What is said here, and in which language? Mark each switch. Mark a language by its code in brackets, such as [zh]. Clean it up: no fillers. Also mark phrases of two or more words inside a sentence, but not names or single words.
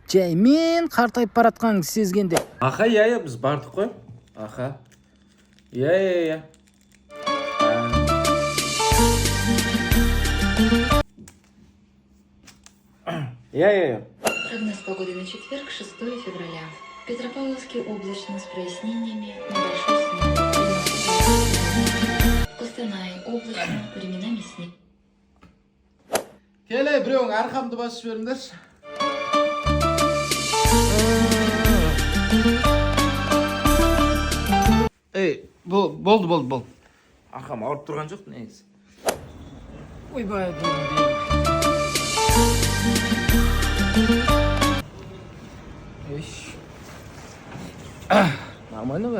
[kk] жай мен картайып баратканыңызды сезгенде. Аха, иә, біз бардық қой. Аха. Иә. Я. [ru] Прогноз погоды на четверг, 6 февраля. В Петропавловске облачно с прояснениями, небольшой снег. В Костанае облачно, временами снег. [kk] Келе, біреуің арқамды басып жіберіңдерші. Болды. Арқам ауырып тұрған жоқ, негізі. Ойбай, нормально бар.